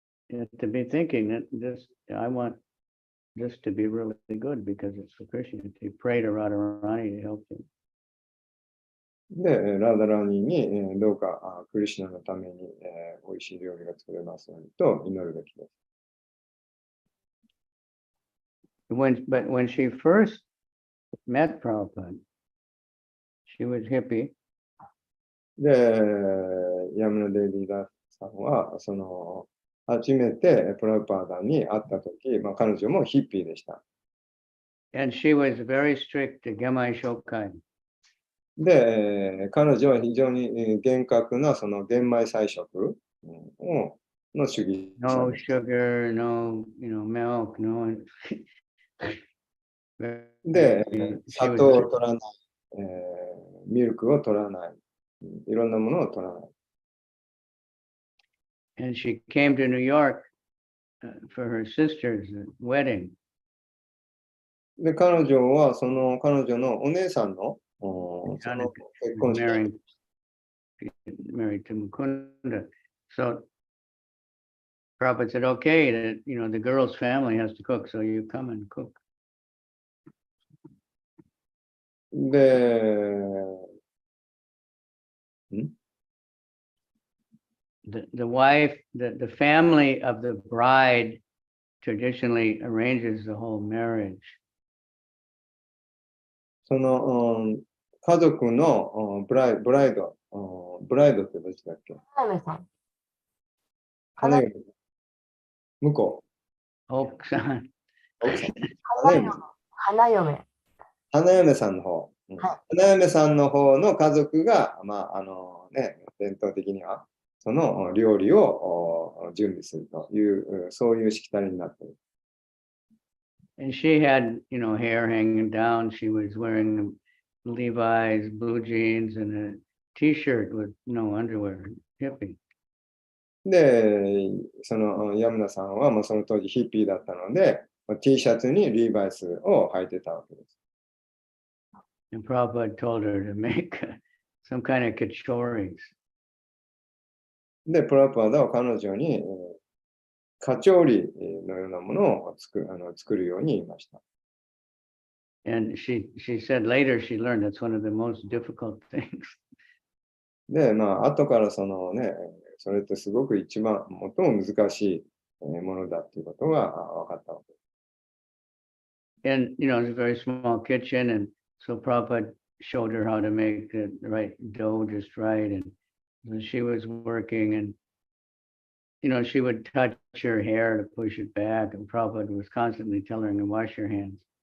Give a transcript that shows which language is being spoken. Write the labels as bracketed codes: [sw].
[en] You have to be thinking that I want this to be really good because it's for Krishna. You pray to Radharani to help you. [ja] で、ラダラニに、どうかクリシュナのために、美味しい料理が作れますようにと祈るべきです。 [en] But when she first met Prabhupada, she was hippie. [ja] で、ヤムナデイビーダさんは、初めてプラパダに会ったとき、彼女もヒッピーでした。 [en] And she was very strict to Gemai Shokai. [ja] で、彼女は非常に厳格なその玄米菜食の主義者。 [en] No sugar, no, milk, no. [ja] で、砂糖を取らない、ミルクを取らない、いろんなものを取らない。 [en] And she came to New York for her sister's wedding. [ja] で、彼女は彼女のお姉さんの結婚式。 [en] Married to Mukunda. So Prabhupada said, okay, that the girl's family has to cook, so you come and cook. で、 The wife, the family of the bride traditionally arranges the whole marriage. [ja] その家族のブライドってどっちだっけ？花嫁さん。花嫁。向こう。奥さん。花嫁。花嫁さんの方。花嫁さんの方の家族が、伝統的には、その料理を準備するという、そういうしきたりになっている。 [en] And she had, hair hanging down. She was wearing Levi's, blue jeans, and a T-shirt with no underwear. Hippie. [ja] で、そのヤムナさんは、その当時ヒッピーだったので、T シャツにリーバイスを履いてたわけです。 [en] And Prabhupada told her to make some kind of kachoris. [ja] で、プラパーダは彼女に、カチョウリのようなものを作るように言いました。 [en] And she said later she learned that's one of the most difficult things. [ja] で、後からそれってすごく最も難しいものだっていうことが分かったわけです。 [en] And, it's a very small kitchen. And so Prabhupada showed her how to make the right dough just right. And so she was working and, she would touch her hair to push it back. And Prabhupada was constantly telling her to wash your hands.